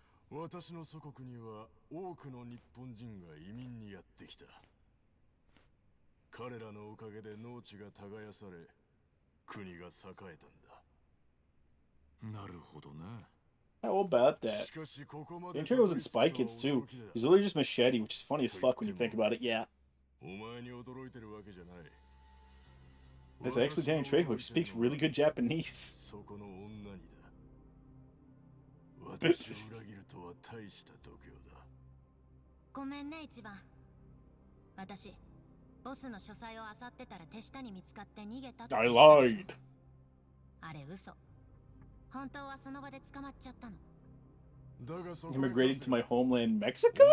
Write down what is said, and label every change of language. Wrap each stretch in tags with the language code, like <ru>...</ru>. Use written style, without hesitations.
<ja>私の祖国には多くの日本人が移民にやってきた。彼らのおかげで農地が耕され、国が栄えたんだ。なるほどな。</ja> <en>How about that?</en> <ja>しかしここまで</ja> <en>Danny Trejo's in Spy Kids too. He's literally just Machete, which is funny as fuck when you think about it. Yeah.</en> <ja>お前に驚いてるわけじゃない。</ja> <en>That's actually Danny Trejo. He speaks really good Japanese.</en> <ja>そこの女にだ。私を裏切るとは大した度胸だ。ごめんね一番。私ボスの書斎を漁ってたら手下に見つかって逃げたって。</ja> <en>I lied.</en> <ja>あれ嘘。本当はその場で捕まっちゃったの。</ja> <en>Immigrated to my homeland, Mexico?</en>